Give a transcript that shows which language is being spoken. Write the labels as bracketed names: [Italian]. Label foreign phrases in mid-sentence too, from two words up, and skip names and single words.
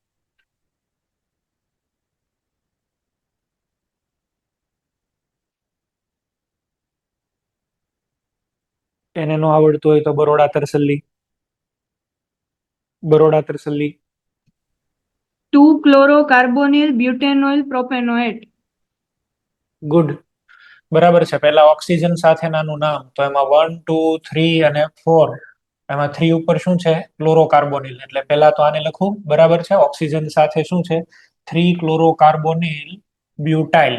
[Gujarati] એને નો આવડતું હોય તો બરોડા તરસલ્લી. બરોડા તરસલ્લી. [English] 2-chlorocarbonyl butanoyl propanoate. [Gujarati] ગુડ. બરાબર છે. પહેલા ઓક્સિજન સાથેનાનું નામ તો એમાં 1 2 3 અને 4. એમાં 3 ઉપર શું છે? ક્લોરોકાર્બોનિલ. એટલે પહેલા તો આને લખું. બરાબર છે. ઓક્સિજન સાથે શું છે? 3 [English] chlorocarbonyl butyl.